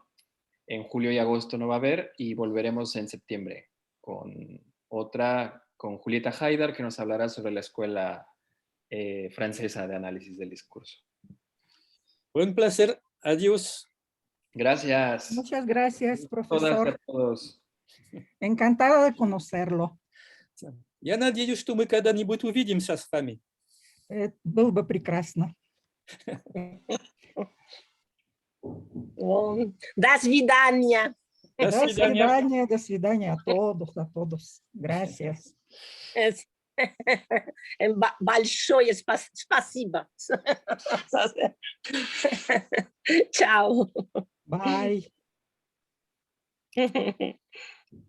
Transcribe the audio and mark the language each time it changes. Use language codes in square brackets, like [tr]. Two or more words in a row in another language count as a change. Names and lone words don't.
[es] En julio y agosto no va a haber y volveremos en septiembre con Julieta Haidar, que nos hablará sobre la Escuela Francesa de Análisis del Discurso. Un placer. Adiós. Gracias. Muchas gracias, Todas y profesor. a todos. Encantada de conocerlo. [ru] Я надеюсь, что мы когда-нибудь увидимся с вами. Было бы прекрасно. До свидания. До До свидания. свидания, до свидания [es] a todos. Gracias. [ru] Большое спасибо. Чао. Bye.